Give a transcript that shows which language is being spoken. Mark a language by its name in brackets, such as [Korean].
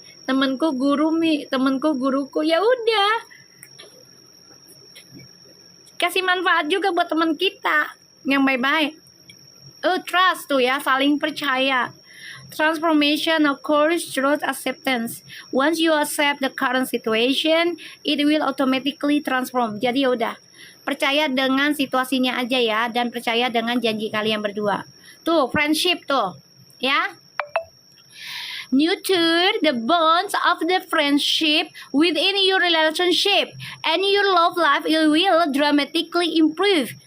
[Indonesian] Temenku guru, Mi, temenku guruku, ya udah kasih manfaat juga buat teman kita yang baik-baik. Trust tuh ya, saling percaya. [English] Transformation occurs through acceptance. Once you accept the current situation, it will automatically transform. [Indonesian] Jadi ya udah, percaya dengan situasinya aja ya, dan percaya dengan janji kalian berdua. Tuh, friendship tuh, ya. [English] Nurture the bonds of the friendship within your relationship, and your love life will dramatically improve.